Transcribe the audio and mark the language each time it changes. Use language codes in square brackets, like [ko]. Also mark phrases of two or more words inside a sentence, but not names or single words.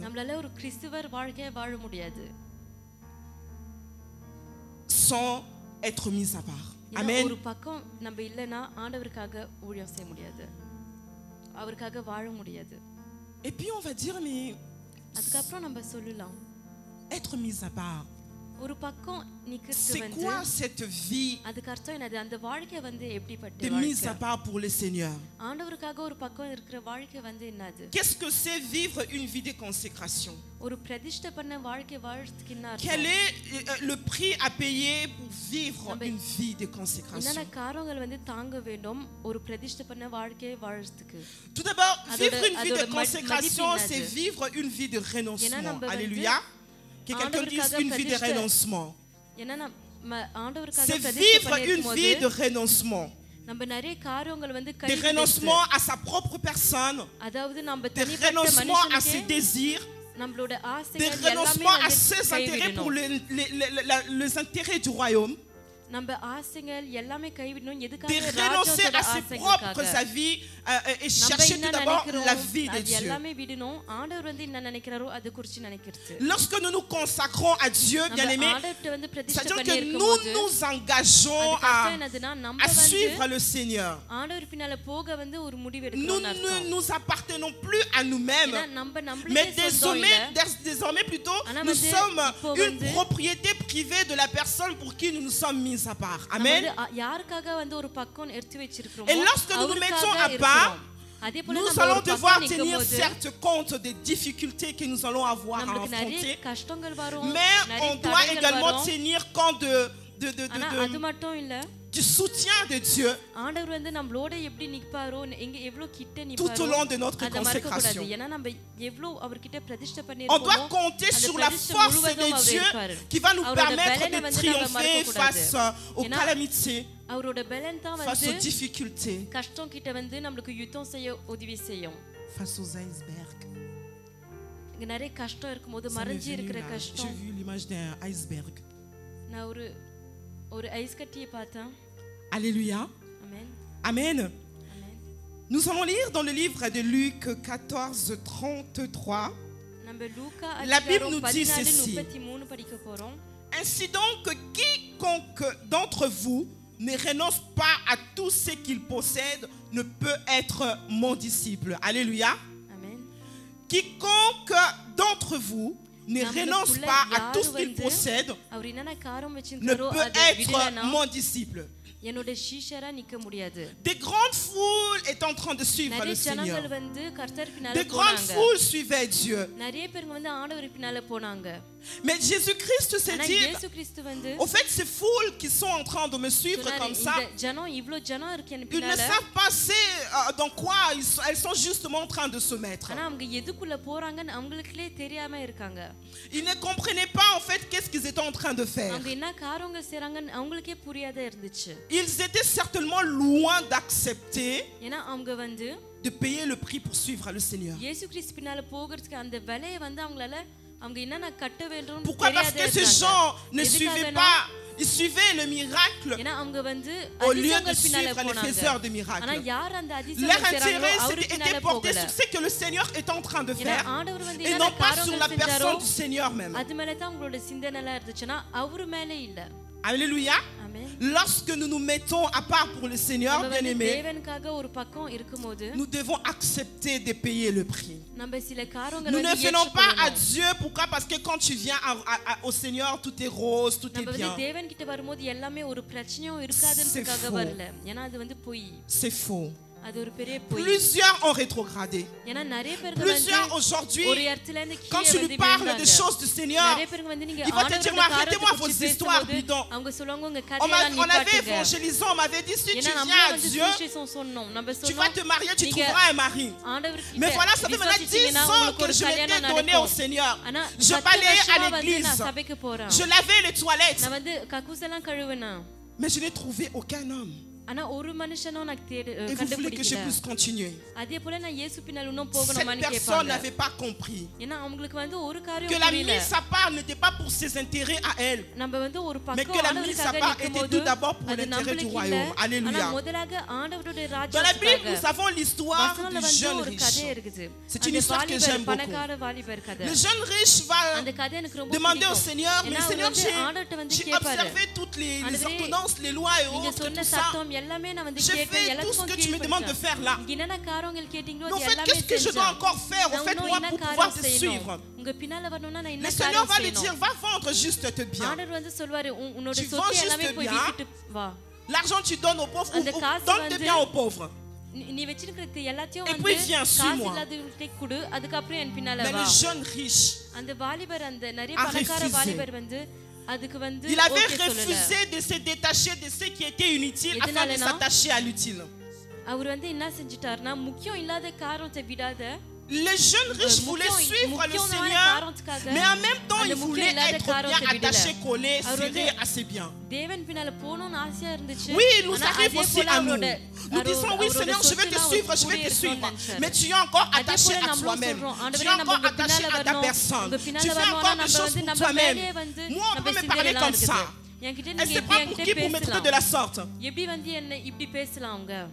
[ta] நம்மளால ஒரு கிறிஸ்தவர் வாழ்க்கையை வாழ முடியாது [fr] sans être mis à part. [ta] ஏன்னா Amen. ஒரு பக்கம் நம்ம இல்லனா ஆண்டவருக்காக ஊழியம் செய்ய முடியாது அவருக்காக வாழ முடியாது [fr] Et puis on va dire, mais [ta] அதுக்கப்புறம் நம்ம சொல்லலாம் [fr] être mis à part, [ta] ஒரு பக்கம் நிக்கிறது [fr] c'est [ta] வந்து [fr] quoi cette vie [ta] அதுக்கு அர்த்தம் என்னது அந்த வாழ்க்கை வந்து எப்படிப்பட்ட [fr] de mise à [ta] வாழ்க்கை [fr] part pour le Seigneur? [ta] ஆண்டவருக்காக ஒரு பக்கம் இருக்கிற வாழ்க்கை வந்து என்னது [fr] Qu'est-ce que c'est vivre une vie de consécration? [ta] ஒரு பிரதிஷ்டை பண்ண வாழ்க்கை வாழ்றதுக்கு என்ன [fr] Quel [ta] அர்த்தம் [fr] est le prix à payer pour vivre une vie de consécration? [ta] என்னென்ன காரியங்கள் வந்து தாங்க வேண்டும் ஒரு பிரதிஷ்டை பண்ண வாழ்க்கையை வாழ்றதுக்கு [fr] Tout d'abord, Adoda- vivre une vie de adoda- consécration, madipinade. c'est vivre une vie de renoncement. [ta] namba [fr] Alléluia. Que quelqu'un dise [ta] Aandavarukaga [fr] une vie de [ta] pradishta- [fr] renoncement. [ta] ஏன்னா ஆண்டவருக்காக [fr] C'est [ta] பிரதிஷ்டை [fr] vivre une [ta] பண்ணிருக்கும்போது [fr] vie de renoncement. [ta] நம்ம நிறைய காரியங்கள் வந்து [fr] De [ta] கைவிடுறது. [fr] renoncement à sa propre personne. [ta] அதாவது நம்ம [fr] De [ta] தனிப்பட்ட [fr] renoncement à ses [ta] மனுஷனுக்கு [fr] désirs. [ta] நம்மளோட [fr] De [ta] ஆசைகள் எல்லாமே [fr] renoncement à [ta] வந்து [fr] ses intérêts pour [ta] கைவிடணும் [fr] les intérêts du royaume. [ta] நம்ம ஆசைகள் எல்லாமே கைவிடணும் [fr] De [ta] எதுக்காக [fr] renoncer [ta] ராஜ்யத்தோட [fr] à ses propres [ta] ஆசைகளுக்காக [fr] avis et [ta] நம்ம [fr] chercher [ta] என்ன [fr] tout d'abord [ta] நினைக்கிறோம் [fr] la vie de [ta] அது [fr] Dieu. [ta] எல்லாமே விடணும் ஆண்டவர் வந்து என்ன நினைக்கிறாரோ அது குறித்து நினைக்கிறது [fr] Lorsque nous nous consacrons à Dieu, [ta] நம்ம [fr] bien-aimés, [ta] ஆண்டவர்ட்ட வந்து பிரதிஷ்டை [fr] c'est-à-dire [ta] பண்ணி [fr] que nous [ta] இருக்கும்போது [fr] nous engageons [ta] அதுக்கு அர்த்தம் [fr] à [ta] என்னதுன்னா நம்ம [fr] à [ta] வந்து [fr] suivre le Seigneur. [ta] ஆண்டவர் பின்னால போக வந்து ஒரு முடிவு [fr] Nous [ta] எடுக்கணும்னு [fr] ne [ta] அர்த்தம் [fr] nous appartenons plus à nous-mêmes, [ta] ஏன்னா நம்ம [fr] mais [ta] நம்மளுக்கே சொந்தம் இல்ல [fr] désormais plutôt, [ta] ஆனா [fr] nous [ta] வந்து [fr] sommes [ta] இப்போ [fr] une [ta] வந்து [fr] propriété privée de la personne pour qui nous nous sommes mis à part. [ta] நம்ம Amen. வந்து யாருக்காக வந்து ஒரு பக்கம் எடுத்து வச்சிருக்கோமோ [fr] Et lorsque nous nous mettons à [ta] அவருக்காக [fr] part, [ta] இருக்கிறோம். அதே போல [fr] nous [ta] நம்ம [fr] allons [ta] ஒரு [fr] devoir [ta] பக்கம் [fr] tenir [ta] நிக்கும்போது [fr] certes compte des difficultés que nous allons avoir à [ta] நமக்கு நிறைய [fr] affronter, [ta] கஷ்டங்கள் வரும் [fr] mais [ta] நிறைய [fr] on doit [ta] தடைகள் [fr] également [ta] வரும் [fr] tenir compte [ta] ஆனா அது [fr] de [ta] மட்டும் இல்ல [fr] du soutien de Dieu [ta] ஆண்டவர் வந்து நம்மளோட எப்படி நிப்பாரோ எங்க எவ்வளவு கிட்ட [fr] tout au [ta] நிப்பாரோ [fr] long de notre [ta] அத மறக்க கூடாது [fr] consécration. [ta] ஏன்னா நம்ம எவ்வளவு அவர்கிட்ட பிரதிஷ்டை [fr] On [ta] பண்ணிருக்கோமோ [fr] doit compter sur la force de Dieu qui va nous permettre de triompher face aux calamités, [ta] அவரோட பலன் தான் [fr] face aux [ta] வந்து [fr] difficultés, [ta] கஷ்டம் கிட்ட வந்து நமக்கு யுத்தம் செய்ய உதவி செய்யும். [fr] face aux icebergs. [ta] இங்க நிறைய கஷ்டம் இருக்கும்போது [fr] Ça m'est [ta] மறைஞ்சி [fr] venu [ta] இருக்கிற [fr] là. J'ai [ta] கஷ்டம் [fr] vu l'image d'un iceberg. [ta] நான் ஒரு ஐஸ் கட்டியை பார்த்தேன். [fr] Alléluia. [ta] ஆமென் Amen. ஆமென். [fr] Nous allons lire dans le livre de Luc 14:33. [ta] நம்ம லூக்கா [fr] La Bible [ta] அதிகாரம் [fr] nous dit [ta] 14:33 படிக்க போறோம். [fr] Ainsi donc, quiconque d'entre vous ne renonce pas à tout ce qu'il possède ne peut être mon disciple. Alléluia. [ta] ஆமென். [fr] Quiconque d'entre vous ne renonce pas à tout ce qu'il possède [ta] அவர் என்னென்ன காரம் [fr] ne [ta] வச்சிருக்காரோ [fr] peut [ta] அதை [fr] être [ta] விடலனா [fr] mon disciple. [ta] என்னோட சீஷரா நிக்க முடியாது. [fr] Des grandes foules étaient en train de suivre [ta] நிறைய [fr] le Seigneur. [ta] ஜனங்கள் வந்து கர்த்தர் பின்னால [fr] Des grandes [ta] போனாங்க. [fr] foules suivaient Dieu. [ta] நிறைய பேர் வந்து ஆண்டவர் பின்னால போனாங்க. [fr] Mais Jésus-Christ s'est [ta] ஆனா [fr] dit, [ta] இயேசு கிறிஸ்து வந்து [fr] au fait, ces foules qui sont en train de me suivre [ta] சொன்னாரு, [fr] comme ça, [ta] இந்த ஜனம் இவ்ளோ ஜனம் இருக்கு எனக்கு [fr] ils ne [ta] பின்னால. [fr] savent pas dans quoi elles sont justement en train de se mettre. [ta] ஆனா அவங்க எதுக்குள்ள போறாங்கன்னு அவங்களுக்கே தெரியாம இருக்காங்க. [fr] Ils ne comprenaient pas en fait qu'est-ce qu'ils étaient en train de faire. [ta] அவங்க என்ன காரியங்கள் செய்றாங்கன்னு அவங்களுக்கே புரியாத இருந்துச்சு. [fr] Ils étaient certainement loin d'accepter [ta] ஏன்னா அவங்க வந்து [fr] de payer le prix pour suivre le Seigneur. [ta] இயேசு கிறிஸ்து பின்னால போகிறதுக்கு அந்த விலையை வந்து அவங்களால அவங்க என்னென்ன கட்ட வேண்டும் [fr] Pourquoi? Parce que ces gens ne suivaient pas, ils suivaient le miracle [ta] ஏன்னா அவங்க வந்து [fr] au lieu de [ta] அதிசயங்கள் பின்னால [fr] suivre les [ta] போனாங்க. [fr] faiseurs de [ta] ஆனா [fr] miracles. [ta] யார் அந்த [fr] Leur [ta] அதிசயங்கள் செய்றாங்களோ [fr] intérêt [ta] அவரு [fr] était [ta] பின்னால [fr] porté [ta] போகல. [fr] sur ce que le Seigneur est en train de [ta] ஏன்னா [fr] faire [ta] ஆண்டவர் வந்து [fr] et [ta] என்னென்ன [fr] non pas sur la [ta] காரியங்கள் செஞ்சாரோ [fr] personne du Seigneur même. [ta] அது மேல தான் உங்களோட சிந்தனை எல்லாம் இருந்துச்சுன்னா அவரு மேல இல்ல. [fr] Alléluia. [ta] ஆமென். [fr] Lorsque nous nous mettons à part pour le Seigneur, [ta] நம்ம வந்து [fr] bien-aimés, [ta] தேவனுக்காக ஒரு பக்கம் இருக்கும்போது [fr] nous devons accepter de payer le prix. [ta] நம்ம சில காரியங்களை [fr] Nous ne [ta] வந்து [fr] venons pas à [ta] ஏற்றுக்கொள்ளணும். [fr] Dieu. Pourquoi? Parce que quand tu viens au Seigneur, tout est rose, tout est [ta] நம்ம வந்து [fr] bien. [ta] தேவன் கிட்ட வரும்போது எல்லாமே ஒரு பிரச்சனையும் இருக்காதுன்றதுக்காக [fr] faux. [ta] வரல. ஏன்னா அது வந்து பொய். [fr] C'est faux. [ta] அது ஒரு பெரிய பொய். [fr] Plusieurs ont rétrogradé. [ta] ஏன்னா நிறைய பேர் [fr] Plusieurs [ta] வந்து [fr] aujourd'hui, [ta] ஒரு இடத்துல இருந்து [fr] quand [ta] கீழே [fr] tu [ta] வந்து [fr] lui parles [ta] விழுந்தாங்க. [fr] des choses du Seigneur, [ta] நிறைய பேர் வந்து நீங்க [fr] il va te dire, mais [ta] ஆண்டவரோட [fr] arrêtez-moi [ta] காரியத்தை [fr] vos [ta] பற்றி [fr] histoires [ta] பேசும்போது [fr] bidons. [ta] அவங்க சொல்லுவாங்க உங்க [fr] On [ta] கதையெல்லாம் [fr] avait [ta] நிப்பாட்டுங்க. [fr] évangélisé, on m'avait dit, si tu [ta] ஏன்னா [fr] viens [ta] நம்ம [fr] à [ta] வந்து [fr] Dieu, [ta] சுவிசேஷம் சொன்னோம். நம்ம [fr] tu vas [ta] சொன்னோம் [fr] te marier, tu [ta] நீங்க [fr] trouveras un mari. [ta] ஆண்டவர்கிட்ட [fr] Mais voilà, ça fait maintenant 10 [ta] விசுவாசிச்சீங்கன்னா [fr] ans [ta] உங்களுக்கு [fr] que [ta] ஒரு [fr] je [ta] கல்யாணம் [fr] m'étais donné au [ta] நடக்கும். [fr] Seigneur. [ta] ஆனா [fr] Je [ta] 10 [fr] balayais à [ta] வருஷமா வந்து [fr] l'église. [ta] நான் சபைக்கு போறேன். [fr] Je lavais les toilettes. [ta] நான் வந்து கக்கூசெல்லாம் கழுவுனேன். [fr] Mais je n'ai trouvé aucun homme. [ta] ஆனா ஒரு மனுஷனும் நான் [fr] Et vous voulez que je [ta] கண்டுபிடிக்கல. [fr] puisse continuer? [ta] அதே போல நான் இயேசு பின்னால் இன்னும் [fr] Cette [ta] போகணுமான்னு [fr] personne [ta] கேட்பாங்க. [fr] n'avait pas compris [ta] ஏன்னா அவங்களுக்கு வந்து ஒரு [fr] que [ta] காரியம் [fr] la [ta] புரியல. [fr] mise à part n'était pas pour ses intérêts à elle, [ta] நம்ம வந்து ஒரு [fr] mais que [ta] பக்கம் [fr] la mise à [ta] ஆண்டவருக்காக [fr] part était [ta] நிக்கும்போது [fr] tout d'abord pour [ta] அது [fr] l'intérêt du [ta] நம்மளுக்கு இல்ல. [fr] royaume. [ta] ஆனா [fr] Alléluia. [ta] முதலாக ஆண்டவருடைய [fr] Dans la Bible, nous [ta] ராஜ்யத்துக்காக. [fr] avons l'histoire [ta] வசனம்ல [fr] du [ta] வந்து [fr] jeune [ta] ஒரு [fr] riche. [ta] கதை இருக்குது. [fr] C'est [ta] அந்த [fr] une histoire que [ta] வாலிபர், [fr] j'aime beaucoup. [ta] பணக்கார வாலிபர் கதை. [fr] Le jeune riche va [ta] அந்த கதை எனக்கு ரொம்ப [fr] demander au [ta] பிடிக்கும். [fr] Seigneur, mais [ta] ஏன்னா அவர் [fr] Seigneur, [ta] வந்து ஆண்டவர்ட்ட வந்து [fr] j'ai [ta] கேட்பாரு. [fr] observé toutes les [ta] ஆண்டவரே, [fr] ordonnances, les lois et [ta] நீங்க [fr] autres, [ta] சொன்ன [fr] tout ça. [ta] சத்தம் எல்லாமே நான் வந்து [fr] J'ai [ta] கேட்டேன். [fr] fait tout ce [ta] எல்லாத்துக்கும் [fr] que tu me demandes de [ta] கீழ்ப்படிச்சேன். [fr] faire là. [ta] நீங்க என்னென்ன காரியங்கள் கேட்டீங்களோ [fr] Mais en [ta] அது [fr] fait, [ta] எல்லாமே [fr] qu'est-ce que je dois [ta] செஞ்சேன். [fr] encore faire, en [ta] நான் [fr] fait, [ta] இன்னும் [fr] moi, [ta] என்ன [fr] pour pouvoir [ta] காரியம் [fr] te suivre? [ta] செய்யணும். உங்க பின்னால வரணும்னா நான் [fr] Le [ta] என்ன [fr] Seigneur [ta] காரியம் [fr] va lui dire, [ta] செய்யணும். [fr] va vendre juste tes biens. [ta] ஆண்டவர் வந்து சொல்வாரு உன்னோட [fr] Tu vends [ta] சொத்து [fr] juste [ta] எல்லாமே போய் [fr] bien. [ta] வித்துட்டு வா. [fr] L'argent, tu donnes aux pauvres [ta] அந்த [fr] ou [ta] காசு [fr] donne tes [ta] வந்து- [fr] biens aux pauvres. [ta] நீ வச்சிருக்கிறது எல்லாத்தையும் [fr] Et [ta] வந்து [fr] puis viens, [ta] காசு [fr] suis-moi. [ta] இல்லாதவங்களுக்கு கொடு, அதுக்கப்புறம் என் பின்னால [fr] Mais [ta] வா. [fr] le jeune riche, [ta] அந்த வாலிபர் அந்த நிறைய [fr] a [ta] பணக்கார [fr] refusé. [ta] வாலிபர் வந்து அதுக்கு வந்து [fr] il avait [ta] okay சொல்லல. [fr] refusé de se détacher de ce qui était inutile afin de [ta] எதனாலனா? [fr] s'attacher à l'utile. [ta] அவர் வந்து என்ன செஞ்சிட்டாருன்னா முக்கியம் இல்லாத காரியத்தை விடாத [fr] Le jeune riche voulait suivre le Seigneur, mais en même temps, il voulait être bien attaché, collé, serré à ses biens. [ta] தேவன் பின்னால போணும்னு ஆசையா இருந்துச்சு. [fr] Oui, il nous [ta] ஆனா [fr] arrive [ta] அதே [fr] aussi [ta] போல [fr] à nous. [ta] அவரோட [fr] Nous disons, oui Seigneur, je vais te suivre, je vais te suivre. Mais tu es encore attaché à toi-même. Tu es encore attaché à ta personne. Tu fais encore des choses pour toi-même. Moi, on peut me parler comme ça. Elle se prend pour qui pour me traiter de la sorte? [ta] எப்படி வந்து என்ன இப்படி பேசலாம் அவங்க?